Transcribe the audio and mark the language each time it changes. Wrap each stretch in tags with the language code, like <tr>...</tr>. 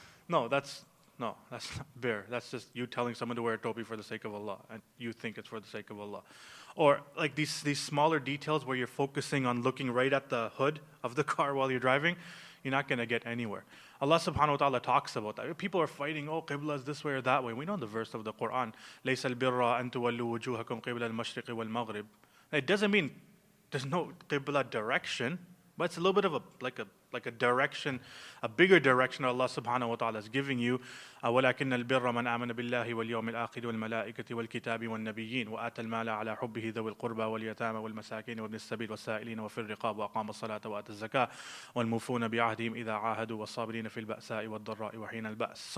<en>No, that's not birr. That's just you telling someone to wear a topi for the sake of Allah, and you think it's for the sake of Allah. Or like these smaller details where you're focusing on looking right at the hood of the car while you're driving, you're not going to get anywhere. Allah subhanahu wa ta'ala talks about that. People are fighting, Qibla is this way or that way. We know the verse of the Qur'an,</en> <ar>لَيْسَ الْبِرَّ أَن تُوَلُّوا وُجُوهَكُمْ قِبْلَ الْمَشْرِقِ وَالْمَغْرِبِ.</ar> <en>It doesn't mean there's no Qibla direction, but it's a little bit of a direction, a bigger direction Allah subhanahu wa ta'ala is giving you.</en> <ar>وَلَكِنَّ الْبِرَّ مَنْ آمَنَ بِاللَّهِ وَالْيَوْمِ الْآخِرِ وَالْمَلَائِكَةِ وَالْكِتَابِ وَالنَّبِيِّينَ وَآتَى الْمَالَ عَلَى حُبِّهِ ذَوِي الْقُرْبَى وَالْيَتَامَى وَالْمَسَاكِينِ وَابْنِ السَّبِيلِ وَالسَّائِلِينَ وَفِي الرِّقَابِ وَأَقَامَ الصَّلَاةَ وَآتَى الزَّكَاةَ وَالْمُوفُونَ بِعَهْدِهِمْ إِذَا عَاهَدُوا وَالصَّابِرِينَ فِي الْبَأْسَاءِ وَالضَّرَّاءِ وَحِينَ الْبَأْسِ.</ar>